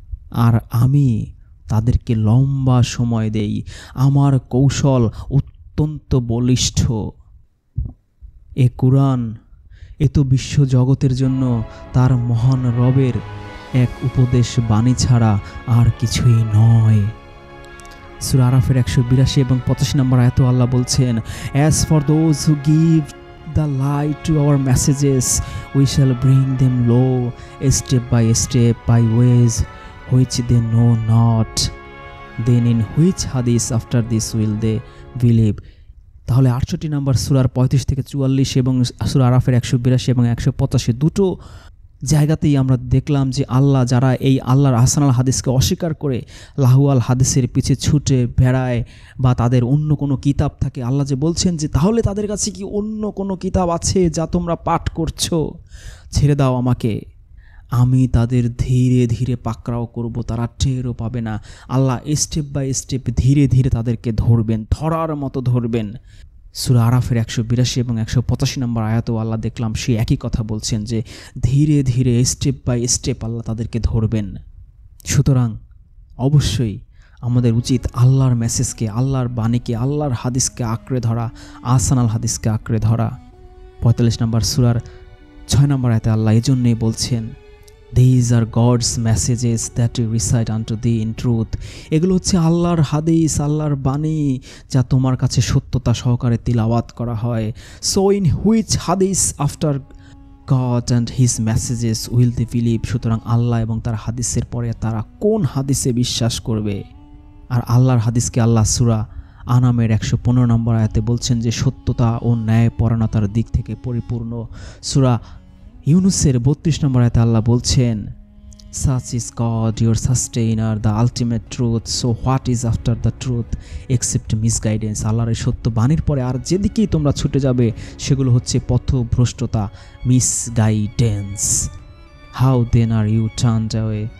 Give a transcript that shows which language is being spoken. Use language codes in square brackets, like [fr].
[bn] আর আমি তাদেরকে লম্বা সময় দেই। আমার কৌশল অত্যন্ত বলিষ্ঠ। এ কুরআন এ তো বিশ্বজগতের জন্য তার মহান রবের এক উপদেশ বাণী ছাড়া আর কিছুই নয়। সূরা আরাফের 182 এবং 85 নম্বর আয়াতে আল্লাহ বলছেন, [en] As for those who give the light to our messages, we shall bring them low, step by ways which they know not. Then in which hadith after this will they believe? [bn] তাহলে 68 নম্বর সূরার 35 থেকে 44 এবং সূরা আরাফের 182 এবং 185 দুটো জায়গাতেই আমরা দেখলাম যে যারা এই আল্লাহর আহসানাল হাদিসকে অস্বীকার করে লাহুয়াল হাদিসের পিছে ছুটে বেড়ায় বা তাদের অন্য কোনো কিতাব থাকে, আল্লাহ যে বলছেন যে তাহলে তাদের কাছে কি অন্য কোনো কিতাব আছে যা তোমরা পাঠ করছো? ছেড়ে দাও আমাকে, আমি তাদের ধীরে ধীরে পাকড়াও করব, তারা টেরও পাবে না। আল্লাহ স্টেপ বাই স্টেপ ধীরে ধীরে তাদেরকে ধরবেন, ধরার মতো ধরবেন। সূরা আরাফের 182 এবং 185 নম্বর আয়াতেও আল্লাহ দেখলাম সে একই কথা বলছেন যে ধীরে ধীরে স্টেপ বাই স্টেপ আল্লাহ তাদেরকে ধরবেন। সুতরাং অবশ্যই আমাদের উচিত আল্লাহর মেসেজকে, আল্লাহর বাণীকে, আল্লাহর হাদিসকে আঁকড়ে ধরা, আহসানাল হাদিসকে আঁকড়ে ধরা। 45 নম্বর সূরার 6 নম্বর আয়াতে আল্লাহ এজন্যই বলছেন, [en] These are God's messages that we recite unto thee in truth. [bn] এগুলো হচ্ছে আল্লাহর হাদিস, আল্লাহর বাণী যা তোমার কাছে সত্যতা সহকারে তিলাওয়াত করা হয়। [en] So in which hadith after God and his messages will they believe? [bn] সুতরাং আল্লাহ এবং তার হাদিসের পরে তারা কোন হাদিসে বিশ্বাস করবে? আর আল্লাহর হাদিসকে আল্লাহ সূরা আনামের 115 নম্বর আয়াতে বলছেন যে সত্যতা ও ন্যায়পরায়ণতার দিক থেকে পরিপূর্ণ। সূরা ইউনুসের 32 নম্বর আয়াতে আল্লাহ বলছেন, [en] Such is God your sustainer, the ultimate truth. So what is after the truth except misguidance? [bn] আল্লাহর এই সত্য বাণীর পরে আর যেদিকেই তোমরা ছুটে যাবে সেগুলো হচ্ছে পথভ্রষ্টতা, মিসগাইডেন্স। [en] How then are you turned away?